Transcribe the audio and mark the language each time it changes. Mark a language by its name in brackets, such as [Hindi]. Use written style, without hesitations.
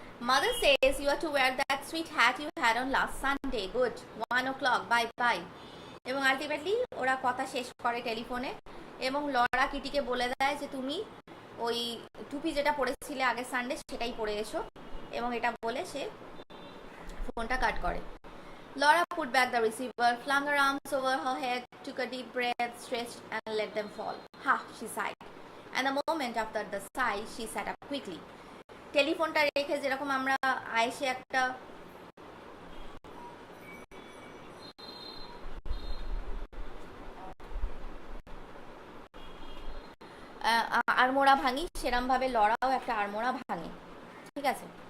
[English] Mother says you are to wear that sweet hat you had on last Sunday. Good. 1 o'clock. Bye bye. [Bangla] এবং ultimately ওরা কথা শেষ করে টেলিফোনে এবং লরা কিটিকে বলে দেয় যে তুমি ওই টুপি যেটা পরেছিলে আগের সানডে সেটাই পরে এসো, এবং এটা বলে সে ফোনটা কাট করে। [English] Laura put back the receiver, flung her arms over her head, took a deep breath, stretched and let them fall. Ha, she sighed. And the moment after the sigh, she sat up quickly. [Bangla] টেলিফোনটা রেখে যেরকম আমরা আয়েসে একটা আড়মোড়া ভাঙি, সেরম ভাবে লড়াও একটা আড়মোড়া ভাঙে, ঠিক আছে।